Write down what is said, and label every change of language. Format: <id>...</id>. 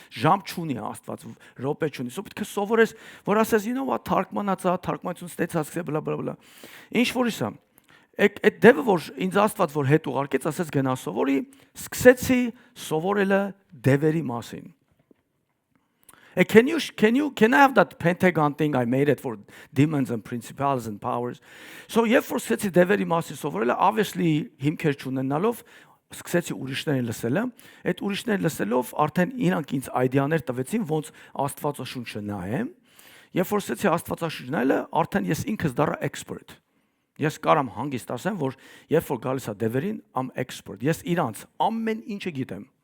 <hy>Ժամ չունի Աստված, րոպե չունի։ Սա պետք է սովորես, որ ասես,</hy> <en>you know what,</en> <hy>թարգմանություն ստեցած, բլա բլա բլա։ Ինչ որ իսա։ Այդ դեպը որ ինձ Աստված որ հետ ուղարկեց, ասես գնա սովորի, սկսեցի սովորելը դևերի մասին.</hy> <en>Can I have that pentagon thing I made it for demons and principalities and powers?</en> <hy>So երբ որ սկսեցի դևերի մասին սովորելը, obviously հիմքեր չունենալով սկսեցի ուրիշներին լսելը, այդ ուրիշներին լսելով արդեն իրանք ինձ այդեաներ տվեցին, ոնց Աստվածաշունչը նայեմ, երբ որ սկսեցի Աստվածաշունչ նայելը, արդեն ես ինքս դառա expert։ Ես կարամ հանգիստ ասեմ, որ երբ որ գալիս է դևերին,</hy> <en>I'm expert։</en> <hy>Ես իրանց ամեն ինչը գիտեմ։</hy>